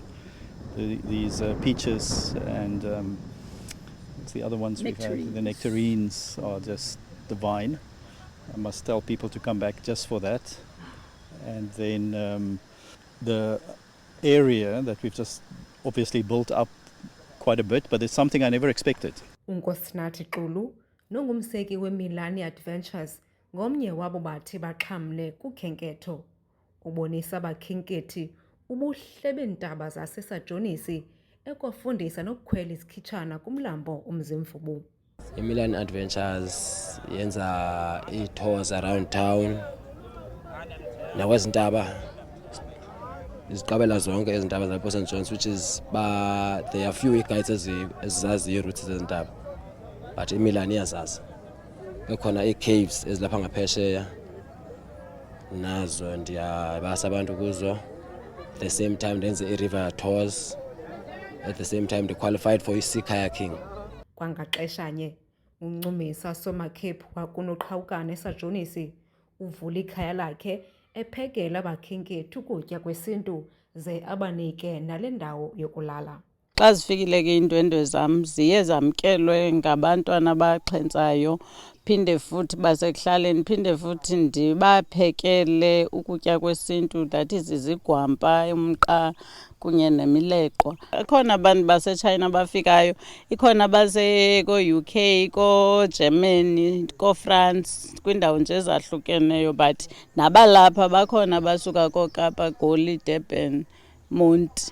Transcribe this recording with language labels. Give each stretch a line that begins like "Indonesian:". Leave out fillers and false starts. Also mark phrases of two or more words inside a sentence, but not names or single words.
English: These peaches and what's the other ones we've had? The nectarines are just divine. I must tell people to come back just for that. And then the area that we've just obviously built up quite a bit, but it's something I never expected.
Xhosa: uNkosinathi Qulu nongumseki weMilani Adventures ngomnye wabo bathi baxhamle kukhenketho. Ubonisa abakhenkethi ubuhle beentaba zasesajonisi ekwafundisa nokukhwela isikhitshana kumlambo uMzimvubu. iMilani Adventures yenza ii-
English: tours around town
Xhosa: nakwezintaba iziqabela zonke ezintaba zalapho St.
English: John's, which is there are few guides
Xhosa: ezizazi iiroutes zezintaba,
English: but iMilani iyazazi.
Xhosa: Bekhona ii-caves ezilapha ngaphesheya nazo ndiyabasa abantu kuzo.
English: At the same time ndenze i-river tours. At the same time they qualified for i-sea kayaking.
Xhosa: Kwangaxeshanye uNcumisa Somakhephu wakunoqhawukana esajonisi uvula ikhaya lakhe ephekela abakhenkethi ukutya kwesintu ze abanike nale ndawo yokulala. Xa zifikile ke iindwendwe zam ziye zamkelwe ngabantwana abaxhentsayo, phinde futhi basekuhlaleni, phinde futhi ndibaphekele ukutya kwesintu,
English: that is
Xhosa: izigwampa, umqa kunye nemileqwa. Ikhona abantu baseChina abafikayo, ikhona abase-UK, kooGermany, kooFrance, kwiindawo nje ezahlukeneyo, but nabalapha bakhona abasuka kooKapa, Goli, Durban, Monti.